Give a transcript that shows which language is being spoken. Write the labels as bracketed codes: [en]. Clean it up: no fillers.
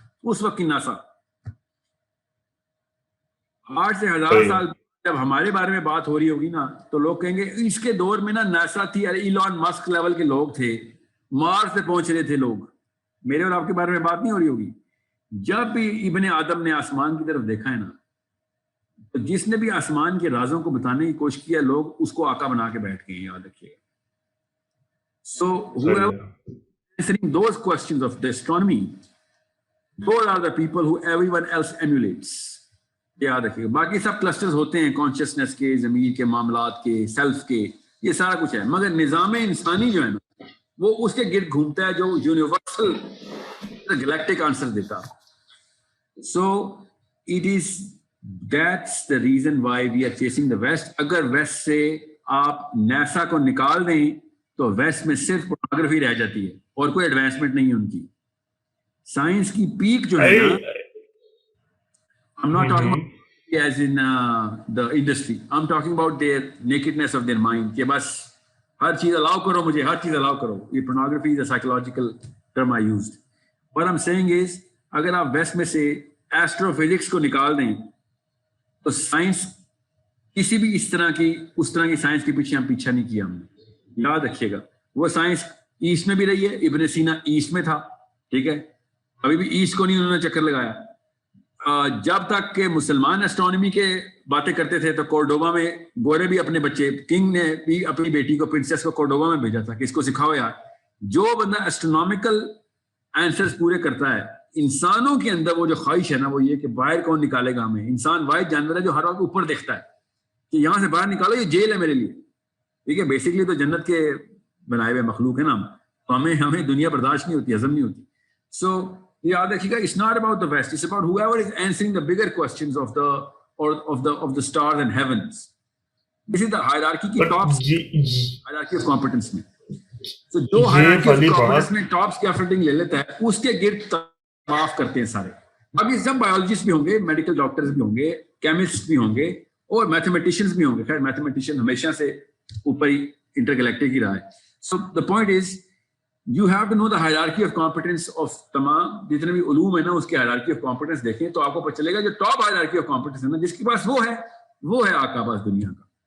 [ur] اس وقت کی ناسا 8 سے 1000 سال جب ہمارے بارے میں بات ہو رہی ہوگی نا, تو لوگ کہیں گے اس کے دور میں نا ناسا تھی, ایلون مسک لیول کے لوگ تھے, مارس پہ پہنچ رہے تھے لوگ. میرے اور آپ کے بارے میں بات نہیں ہو رہی ہوگی. جب بھی ابن آدم نے آسمان کی طرف دیکھا ہے نا, تو جس نے بھی آسمان کے رازوں کو بتانے کی کوشش کیا, لوگ اس کو آقا بنا کے بیٹھ گئے, یاد رکھیے گا. [en] So whoever answering those questions of the astronomy, those are the people who everyone else emulates. [ur] یاد رکھیے گا. باقی سب کلسٹرز ہوتے ہیں, کانشیسنیس کے, ضمیر کے معاملات کے, سیلف کے, یہ سارا کچھ ہے, مگر نظام انسانی جو ہے نا وہ اس کے گرد گھومتا ہے جو یونیورسل گلیکٹک آنسر دیتا. [en] So it is that's the reason why we are chasing the west. [ur] اگر ویسٹ سے آپ ناسا کو نکال دیں تو ویسٹ میں صرف پورنوگرافی رہ جاتی ہے اور کوئی ایڈوانسمنٹ نہیں ہے ان کی. سائنس کی پیک جو ہے نا, [en] I'm not talking about as in the industry. I'm talking about their nakedness of their mind. [ur] کہ بس ہر چیز الاؤ کرو مجھے, ہر چیز الاؤ کرو. [en] یہ pornography is a psychological term I used. What I'm saying is [ur] اگر آپ ویسٹ میں سے ایسٹرو فزکس کو نکال دیں تو سائنس کسی بھی اس طرح کی سائنس کے پیچھے ہم پیچھا نہیں کیا ہم نے. یاد رکھیے گا وہ سائنس ایسٹ میں بھی رہی ہے, ابن سینا ایسٹ میں تھا, ٹھیک ہے, ابھی بھی ایسٹ کو نہیں انہوں نے چکر لگایا. جب تک کہ مسلمان اسٹرانومی کے باتیں کرتے تھے تو کورڈوبا میں گورے بھی اپنے بچے, کنگ نے بھی اپنی بیٹی کو پرنسس کو کورڈوبا میں بھیجا تھا کہ اس کو سکھاؤ یار. جو بندہ اسٹرونومیکل آنسرز پورے کرتا ہے, انسانوں کے اندر وہ جو خواہش ہے نا وہ یہ کہ باہر کون نکالے گا ہمیں. انسان واحد جانور ہے جو ہر وقت اوپر دیکھتا ہے کہ یہاں سے باہر نکالو, یہ جیل ہے میرے لیے, ٹھیک ہے. بیسکلی تو جنت کے بنائے ہوئے مخلوق ہے نا, تو ہمیں دنیا برداشت نہیں ہوتی, ہضم نہیں ہوتی. سو یاد رکھیے گا, [en] it's not about the West, it's about whoever is answering the bigger questions of the stars and heavens. This is the hierarchy کی tops, hierarchy of competence میں. [ur] So جو hierarchy of competence میں tops کی efforting لے لیتا ہے اس کے گرد طواف کرتے ہیں سارے. باقی سب بایولوجسٹ بھی ہوں گے, میڈیکل ڈاکٹرز بھی ہوں گے, کیمسٹ بھی ہوں گے اور میتھمیٹیشینز بھی ہوں گے. خیر میتھمیٹیشین ہمیشہ سے اوپر ہی انٹرگلیکٹک ہی رہا ہے. [en] So the point is you have to know the hierarchy of competence of [ur] تمام جتنے بھی علوم ہے نا اس کی hierarchy of competence دیکھیں تو آپ کو پتہ چلے گا جو ٹاپ hierarchy of competence ہے نا جس کے پاس وہ ہے آقا باز دنیا کا.